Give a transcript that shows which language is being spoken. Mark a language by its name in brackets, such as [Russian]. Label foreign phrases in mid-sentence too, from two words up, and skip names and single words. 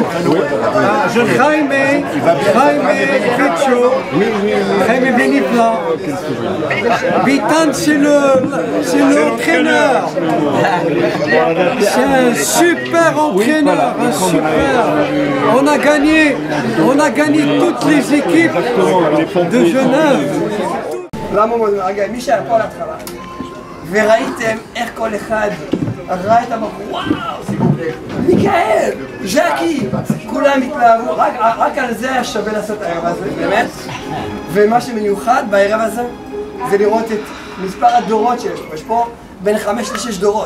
[French] Jaime, Picho, Jaime Benifla. Bitan, c'est l'entraîneur. C'est un super entraîneur, un super. On a gagné toutes les équipes de Genève. [Hebrew] למה רגע, מי שהיה פה על ההתחלה וראיתם איך כל אחד ראה את הבחור, וואו, מיכאל, ז'קי, כולם התלהבו, רק על זה היה שווה לעשות הערב הזה, באמת. ומה שמיוחד בערב הזה זה לראות את מספר הדורות שיש פה, יש פה בין 5 ל-6 דורות.